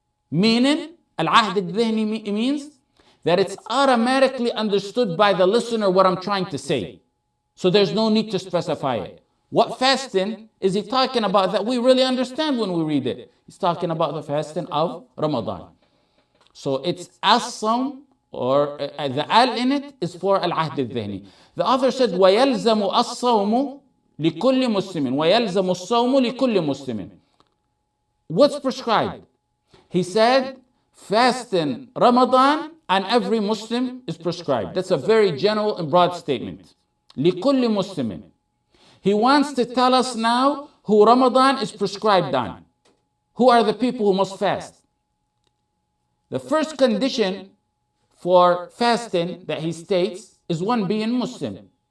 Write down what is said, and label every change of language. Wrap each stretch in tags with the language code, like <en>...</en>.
<en>Meaning, al-ahd al-dhihni means that it's automatically understood by the listener what I'm trying to say. So there's no need to specify it. What fasting is he talking about that we really understand when we read it? He's talking about the fasting of Ramadan. So it's as-sawm, or the al in it is for al-ahd al-dhihni. The author said,</en> <ar>وَيَلْزَمُ الصَّوْمُ لِكُلِّ مُسْلِمٍ وَيَلْزَمُ الصَّوْمُ لِكُلِّ مُسْلِمٍ.</ar> <en>What's prescribed? He said, fasting Ramadan on every Muslim is prescribed. That's a very general and broad statement.</en> <ar>لِكُلِّ مُسْلِمٍ.</ar> <en>He wants to tell us now who Ramadan is prescribed on. Who are the people who must fast? The first condition for fasting that he states is one being Muslim.</en>